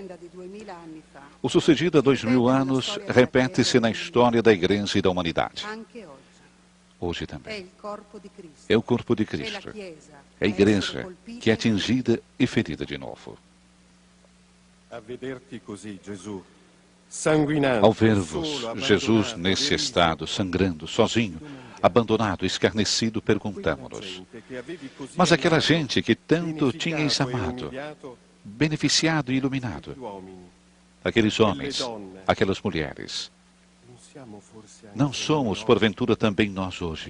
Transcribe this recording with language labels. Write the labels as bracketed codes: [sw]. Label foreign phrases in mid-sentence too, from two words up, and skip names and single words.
[pt] O sucedido há 2000 anos repete-se na história da Igreja e da humanidade. Hoje também. É o corpo de Cristo. É a Igreja que é atingida e ferida de novo. [it] A vederti così, Gesù, sanguinante, [pt] Ao ver-vos, [it] solo, [pt] Jesus, [it] abbandonato, [pt] nesse [it] deriso, [pt] estado, sangrando, sozinho, abandonado, escarnecido, perguntamos-nos: mas aquela gente que tanto tinhas amado, beneficiado e iluminado, aqueles homens, aquelas mulheres, não somos, porventura, também nós hoje?